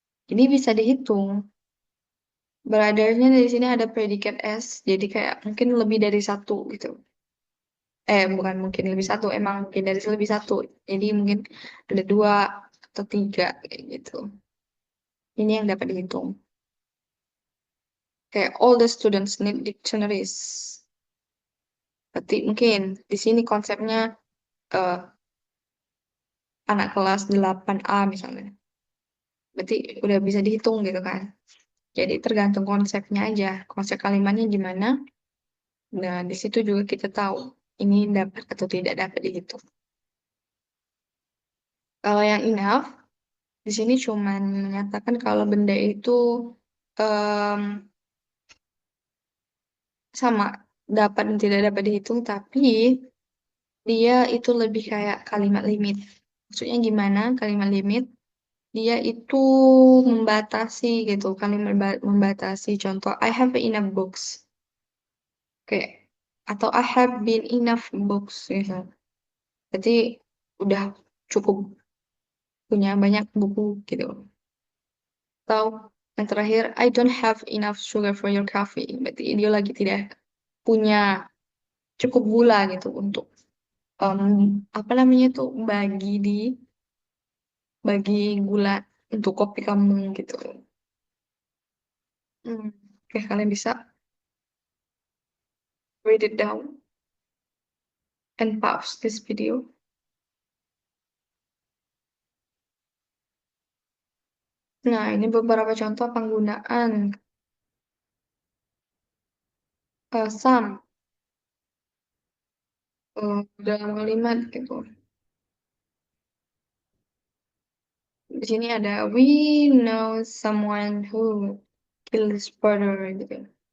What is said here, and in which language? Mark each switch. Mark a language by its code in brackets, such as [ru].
[id] Ini bisa dihitung. Brothernya di sini ada predikat S, jadi kayak mungkin lebih dari satu gitu. Bukan mungkin lebih satu, emang mungkin dari lebih satu. Jadi mungkin ada dua atau tiga kayak gitu. Ini yang dapat dihitung. [en] Kayak all the students need dictionaries. [id] Berarti mungkin di sini konsepnya eh, anak kelas 8A misalnya. Berarti udah bisa dihitung gitu kan. Jadi tergantung konsepnya aja. Konsep kalimatnya gimana. Nah, di situ juga kita tahu ini dapat atau tidak dapat dihitung. Kalau yang enough, di sini cuman menyatakan kalau benda itu em, sama dapat dan tidak dapat dihitung, tapi dia itu lebih kayak kalimat limit. Maksudnya gimana kalimat limit? Dia itu membatasi gitu, kalimat membatasi. [en] Contoh, I have enough books. [id] Kayak atau [en] I have been enough books gitu. [id] Berarti udah cukup punya banyak buku gitu. Atau yang terakhir, [en] I don't have enough sugar for your coffee. [id] Berarti dia lagi tidak punya cukup gula gitu untuk em, apa namanya tuh bagi gula untuk kopi kamu gitu. [en] Hmm. Oke, [id] kalian bisa [en] read it down and pause this video. [id] Nah, ini beberapa contoh penggunaan some dalam kalimat gitu. Di sini ada [en] we know someone who killed his brother gitu.